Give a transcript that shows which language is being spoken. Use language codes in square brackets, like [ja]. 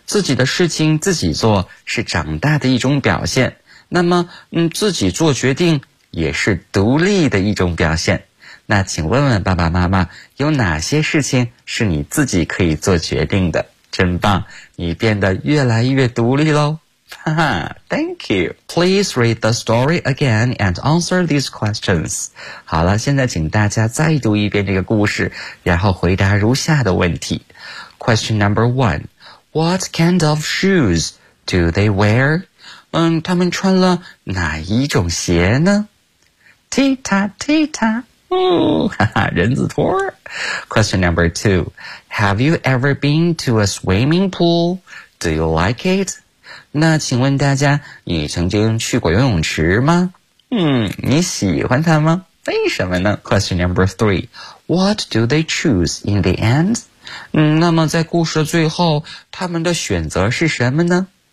[zh] 自己的事情自己做是长大的一种表现，那么自己做决定也是独立的一种表现。那请问问爸爸妈妈，有哪些事情是你自己可以做决定的？真棒，你变得越来越独立咯。 [en] 哈哈 Thank you. Please read the story again and answer these questions. [zh] 好了，现在请大家再读一遍这个故事，然后回答如下的问题。 [en] Question number one. What kind of shoes do they wear? [zh] 他们穿了哪一种鞋呢？踢踏踢踏，人字拖。 [en] Question number two. Have you ever been to a swimming pool? Do you like it? [zh] 那请问大家，你曾经去过游泳池吗？你喜欢它吗？为什么呢？ [en] Question number three. What do they choose in the end? [zh] 那么在故事的最后，他们的选择是什么呢？